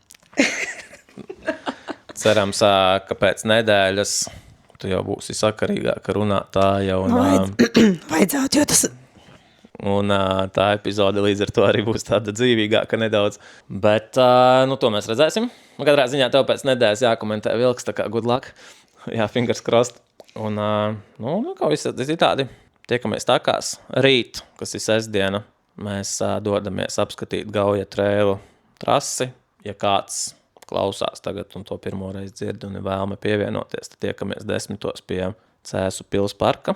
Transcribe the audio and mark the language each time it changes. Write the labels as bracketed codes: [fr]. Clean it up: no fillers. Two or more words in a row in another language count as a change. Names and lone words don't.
[lv] Cerams, ka pēc nedēļas tu jau būsi sakarīgāka runātāja. Vajadzētu, jo tas... Un tā epizode līdz ar to arī būs tāda dzīvīgāka nedaudz. Bet, nu, to mēs redzēsim. Katrā ziņā tev pēc nedēļas jākomentē vilks, tā kā [en] good luck. [lv] Jā, [en] fingers crossed. [lv] Un, nu, kā visi citādi, tiekamies takās. Rīt, kas ir sestdiena, mēs dodamies apskatīt Gauja trailu trasi. Ja kāds klausās tagad un to pirmo reizi dzird un ir vēlme pievienoties, tad tiekamies 10. pie Cēsu pils parka.